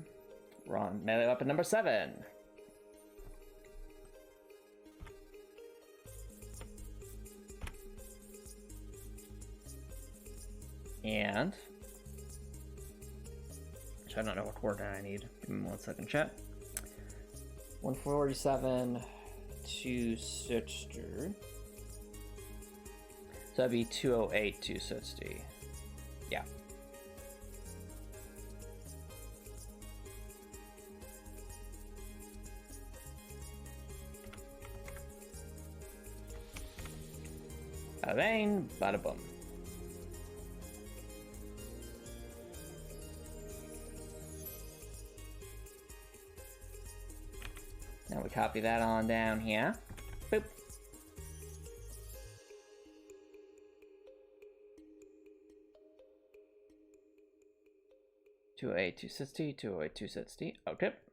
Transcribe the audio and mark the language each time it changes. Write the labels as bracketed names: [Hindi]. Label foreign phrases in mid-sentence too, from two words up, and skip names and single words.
[English] We're on melee weapon number 7. And which I don't know what coordinate I need. Give me 1 second, chat. 147, 260. So that'd be 208, 260. Yeah. Bada bang, bada boom. Now we copy that on down here. Boop. Two eight 260, 208 260. Okay.